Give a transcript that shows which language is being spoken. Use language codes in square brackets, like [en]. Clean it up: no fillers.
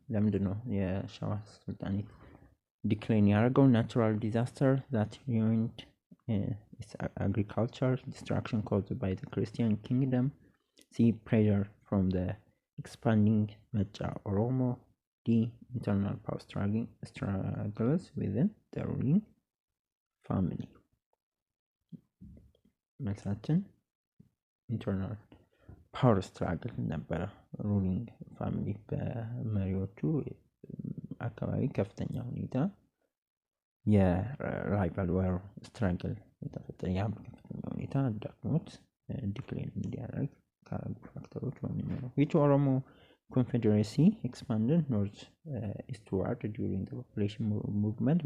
[am] ለምንድን ነው የሸዋ ሱልጣኔት ዲክላይን ያደረገው? [en] Natural disaster that ruined its agriculture, destruction caused by the Christian kingdom, sea pressure from the expanding Mecha Oromo, the internal power struggles within the ruling family. [am] መልሳችን ኢንተርናል ፓወር ስትራግል ነበረ። ሩሊንግ ፋሚሊ በመሪዎቹ አካባቢ ከፍተኛ ሁኔታ የራይቫል ዋር ስትራግል የተፈጠረ ያ ከፍተኛ ሁኔታ ዳክሞት ዲክላይን እንዲያደርግ ካረጉ ፋክተሮች ዋነኛው ነው። [en] which Oromo confederacy expanded north eastward during the population movement?